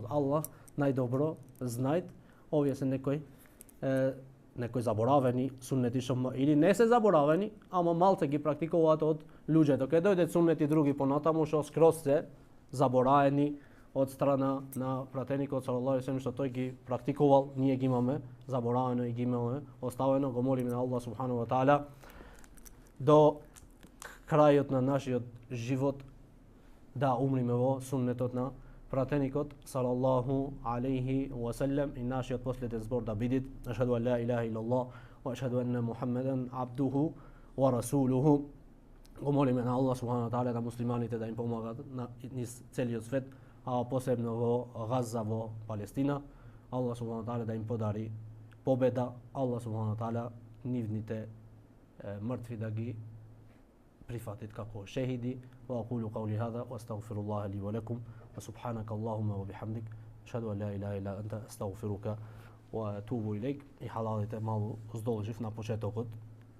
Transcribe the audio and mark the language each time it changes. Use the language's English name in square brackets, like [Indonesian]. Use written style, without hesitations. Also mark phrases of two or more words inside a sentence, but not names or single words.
[Macedonian] Аллах најдобро знајт, овие се некои заборавени суннети што или не се заборавени, ама малце ги практикуваат од луѓето. Кај дојдат суннети други понатаму што скроз се забораени од страна на пратеникот [Arabic] صلى الله عليه [Macedonian] што тој ги практикувал, ние ги имаме заборавено и ги имаме оставено. Го молиме на Аллах [Arabic] سبحانه وتعالى [Macedonian] до крајот на нашиот живот да умриме во суннетот на пратеникот [Arabic] صلى الله عليه وسلم [Macedonian] и нашиот последен збор да биде [Arabic] أشهد أن لا إله إلا الله وأشهد أن محمدا عبده ورسوله. [Macedonian] Го молиме на Аллах [Arabic] سبحانه وتعالى [Macedonian] да муслиманите да им помагат на низ целиот свет, а посебно во Газа, во Палестина. Аллах [Arabic] سبحانه وتعالى [Macedonian] да им подари победа. Аллах [Arabic] سبحانه وتعالى [Macedonian] нивните мртви да ги прифатит како шехиди. [Arabic] وأقول قولي هذا وأستغفر الله لي ولكم وسبحانك اللهم وبحمدك أشهد أن لا إله إلا أنت أستغفرك وأتوب إليك. [Macedonian] И халалите малку здолжив на почетокот.